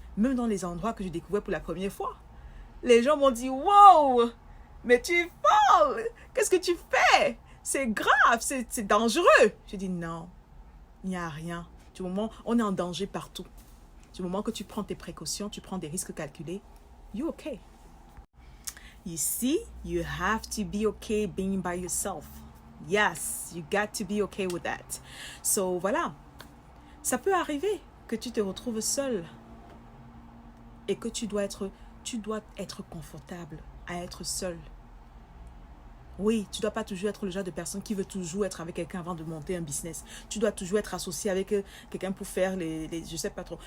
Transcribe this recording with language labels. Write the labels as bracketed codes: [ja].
[fr] Même dans les endroits que je découvrais pour la première fois. Les gens m'ont dit « Wow, mais tu es folle! Qu'est-ce que tu fais? C'est grave, c'est dangereux! » J'ai dit « Non, il n'y a rien. Du moment, on est en danger partout. Du moment que tu prends tes précautions, tu prends des risques calculés, [en] you're okay. You see, you have to be okay being by yourself. Yes, you got to be okay with that. [fr] So, voilà. Ça peut arriver que tu te retrouves seul et que tu dois être confortable à être seul. Oui, tu ne dois pas toujours être le genre de personne qui veut toujours être avec quelqu'un avant de monter un business. Tu dois toujours être associé avec quelqu'un pour faire je ne sais pas trop.